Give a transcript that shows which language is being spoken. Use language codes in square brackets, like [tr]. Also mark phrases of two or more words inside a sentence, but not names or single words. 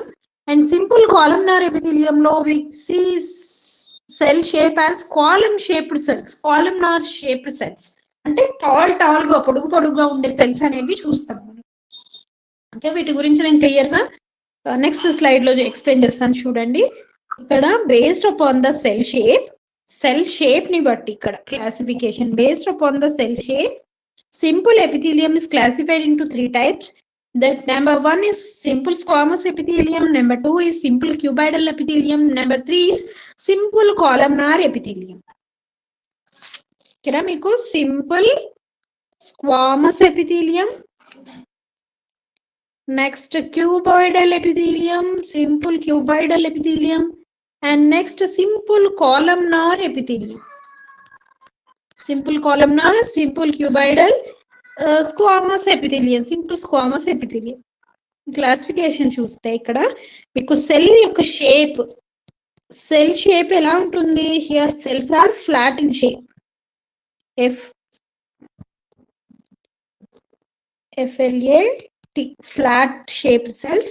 [en] and simple columnar epithelium లో we see cell shape as column shaped cells, columnar shaped cells [te] అంటే టాల్ గా పొడుగుగా ఉండే సెల్స్ అనేవి చూస్తాం మనం. అంటే వీటి గురించి నేను క్లియర్ గా [en] next slide [te] లో ఎక్స్ప్లెయిన్ చేస్తాను. చూడండి, ఇక్కడ [en] based upon the cell shape [te] ని బట్టి ఇక్కడ [en] classification based upon the cell shape, simple epithelium is classified into 3 types. That number 1 is simple squamous epithelium, number 2 is simple cuboidal epithelium, number 3 is simple columnar epithelium. [te] ఇక్కడ మీకు [en] simple squamous epithelium, next cuboidal epithelium, simple cuboidal epithelium, and next simple columnar epithelium. Simple columnar, simple cuboidal, squamous epithelium, simple squamous epithelium. [te] క్లాసిఫికేషన్ చూస్తే ఇక్కడ మీకు సెల్ యొక్క షేప్ ఎలా ఉంటుంది, [en] here cells are flat in shape, FLAT, flat shaped cells.